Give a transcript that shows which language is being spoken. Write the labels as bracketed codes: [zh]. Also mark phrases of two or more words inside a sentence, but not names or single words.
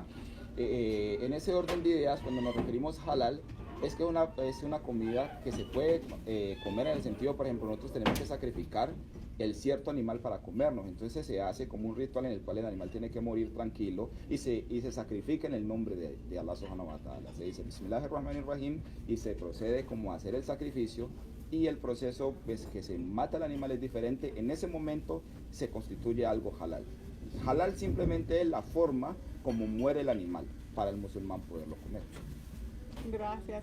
[es] En ese orden de ideas, cuando nos referimos a halal, es que es una comida que se puede comer en el sentido, por ejemplo, nosotros tenemos que sacrificar el cierto animal para comernos, entonces se hace como un ritual en el cual el animal tiene que morir tranquilo y se sacrifica en el nombre de Allah [ar] سبحانه وتعالى. [es] Se dice Bismillahirrahmanirrahim y se procede como a hacer el sacrificio, y el proceso pues, que se mata el animal es diferente. En ese momento se constituye algo halal. Halal simplemente es la forma como muere el animal para el musulmán poderlo comer. Gracias.